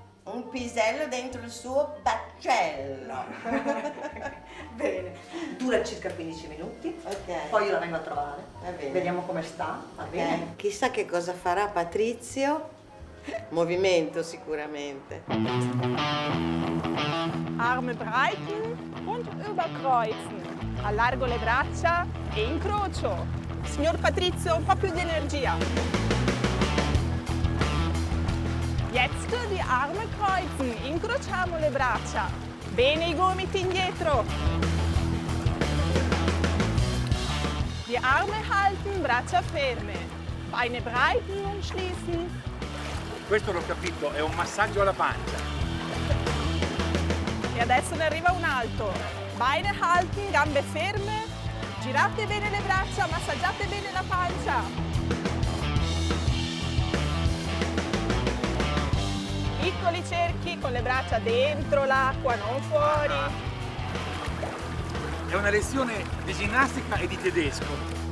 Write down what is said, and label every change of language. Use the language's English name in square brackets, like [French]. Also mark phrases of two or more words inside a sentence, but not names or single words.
[Italian] Un pisello dentro il suo baccello. Bene, dura circa 15 minuti, Ok. poi io la vengo a trovare, Va bene. vediamo come sta, va bene? Chissà che cosa farà Patrizio. Movimento sicuramente. [German] Arme breiten und überkreuzen. [Italian] Allargo le braccia e incrocio. Signor Patrizio, un po' più di energia. [German] Jetzt die Arme kreuzen. [Italian] Incrociamo le braccia. Bene i gomiti indietro. [German] Die Arme halten, [Italian] braccia ferme. [German] Beine breiten und schließen. [Italian] Questo l'ho capito, è un massaggio alla pancia. E adesso ne arriva un altro. [German] Beine halten, [Italian] gambe ferme. Girate bene le braccia, massaggiate bene la pancia. Piccoli cerchi con le braccia dentro l'acqua, non fuori. È una lezione di ginnastica e di tedesco.